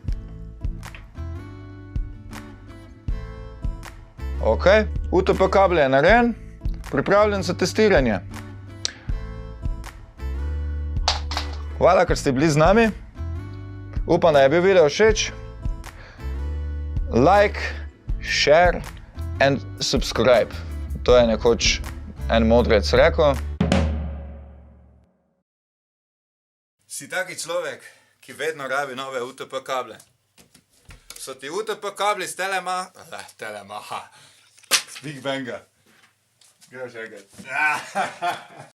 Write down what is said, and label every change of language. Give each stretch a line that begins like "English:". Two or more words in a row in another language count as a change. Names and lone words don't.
Slovenian: Ok, UTP kabel je narejen, pripravljen za testiranje. Hvala, ker ste bili z nami. Upam, da je bil video všeč.
English: Like, share and subscribe.
Slovenian: To je nekoč en modrec rekel. Si taki človek, ki vedno rabi nove UTP kable. So ti UTP kabli z Telemaha. Z Big Banga. Greš enkrat.